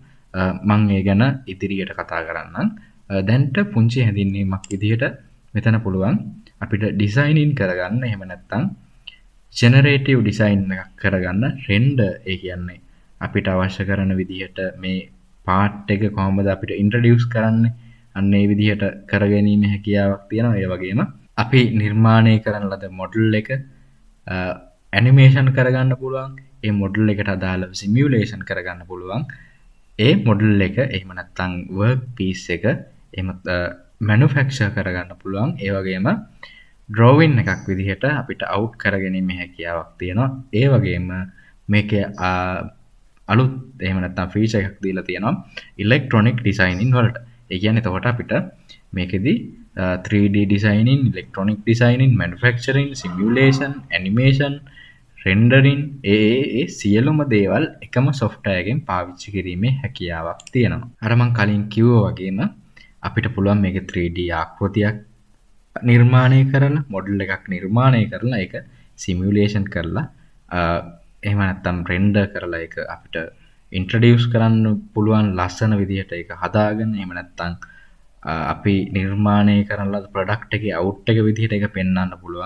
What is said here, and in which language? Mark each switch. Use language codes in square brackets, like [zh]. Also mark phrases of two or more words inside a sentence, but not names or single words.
[si] මම ඒ ගැන ඉදිරියට කතා කරන්නම්. දැන්ට පුංචි හැඳින්වීමක් විදිහට මෙතන පුළුවන් අපිට designing කරගන්න, එහෙම නැත්නම් [en] generative design [si] එකක් කරගන්න, render ඒ කියන්නේ අපිට අවශ්‍ය කරන විදිහට මේ part එක කොහොමද අපිට introduce කරන්නේ, අන්න ඒ විදිහට කරගැනීමේ හැකියාවක් තියෙනවා. ඒ වගේම අපි නිර්මාණය කරන ලද model එක animation කරගන්න පුළුවන්. ඒ model එකට අදාළව simulation කරගන්න පුළුවන්. ඒ model එක එහෙම නැත්නම් [en] work piece [si] එක එහෙම manufacture කරගන්න පුළුවන්. ඒ වගේම drawing එකක් විදිහට අපිට out කරගැනීමේ හැකියාවක් තියෙනවා. ඒ වගේම මේකේ අලුත් එහෙම නැත්නම් feature එකක් දීලා තියෙනවා [en] electronic designing [si] වලට. ඒ කියන්නේ එතකොට අපිට මේකෙදි [en] 3D designing, electronic designing, manufacturing, simulation, animation, rendering [si] ඒ සියලුම දේවල් එකම software එකෙන් පාවිච්චි කිරීමේ හැකියාවක් තියෙනවා. අර මම කලින් කිව්වා වගේම අපිට පුළුවන් මේකේ 3D ආකෘතියක් නිර්මාණය කරලා, model එකක් නිර්මාණය කරලා ඒක simulation කරලා එහෙම නැත්නම් render කරලා ඒක අපිට introduce කරන්න පුළුවන් ලස්සන විදිහට ඒක හදාගෙන, එහෙම නැත්නම් අපි නිර්මාණය කරන ලද product එකේ out එක විදිහට ඒක පෙන්වන්න පුළුවන්.